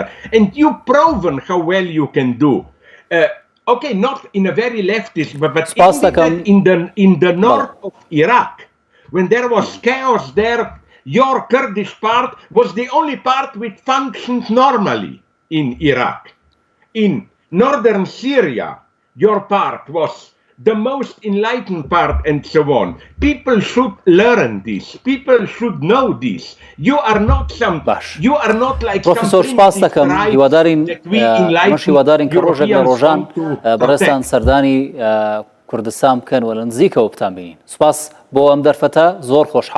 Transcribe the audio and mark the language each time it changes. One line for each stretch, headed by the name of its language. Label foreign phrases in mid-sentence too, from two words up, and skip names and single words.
English: And you've proven how well you can do. Okay, not in a very leftist, but in the north of Iraq, when there was chaos there, your Kurdish part was the only part which functioned normally in Iraq. In northern Syria, your part was the most enlightened part and so on. People should learn this. People should know this. You are not like
Central Kurdish: Professor سپاس دەکەم هیوادارین کە ڕۆژێک لە ڕۆژان بەڕێستان سەردانی کوردستان بکەن و لە نزیکەوە بتان بینین. سوپاس بۆ ئەم دەرفەتە زۆر خۆشحاڵ.